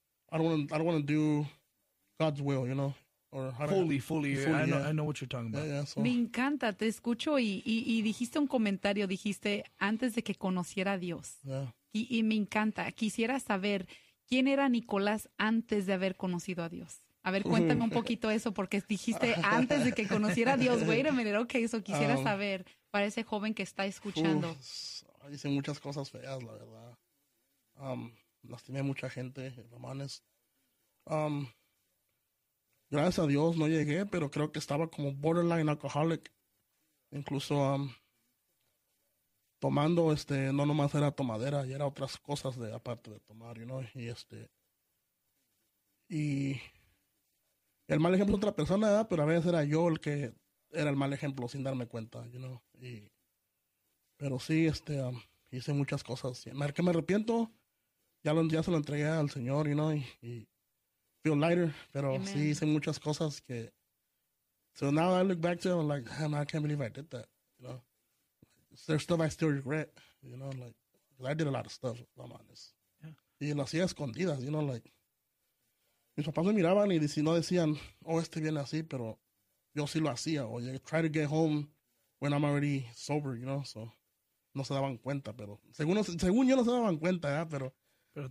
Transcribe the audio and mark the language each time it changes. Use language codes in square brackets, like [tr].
[en] I don't want to do God's will, you know. I know what you're talking about. Yeah, so. [es] Me encanta, te escucho y dijiste un comentario, dijiste antes de que conociera a Dios. [en] Yeah. [es] Y me encanta, quisiera saber quién era Nicolás antes de haber conocido a Dios. A ver, cuéntame un poquito eso, porque dijiste antes de que conociera a Dios. [en] Wait a minute, okay, [es] eso quisiera saber para ese joven que está escuchando. Hice muchas cosas feas, la verdad. Lastimé a mucha gente, hermanos. Gracias a Dios no llegué, pero creo que estaba como borderline alcoholic. Incluso tomando, no nomás era tomadera, y era otras cosas de aparte de tomar, you know. Y el mal ejemplo es otra persona, ¿verdad? Pero a veces era yo el que era el mal ejemplo sin darme cuenta, you know. Pero sí, hice muchas cosas. Mal que me arrepiento, ya se lo entregué al Señor, you know, y [en] feel lighter, [es] pero amen. Sí hice muchas cosas que, [en] so now I look back to it, I'm like, damn, I can't believe I did that, you know. There's stuff I still regret, you know, like, because I did a lot of stuff, if I'm honest. Yeah. [es] Y lo hacía escondidas, you know, like, mis papás me miraban y no decían, oh, viene así, pero yo sí lo hacía, o [en] you try to get home when I'm already sober, [es] you know, so, no se daban cuenta, pero, según yo no se daban cuenta, ¿eh? Pero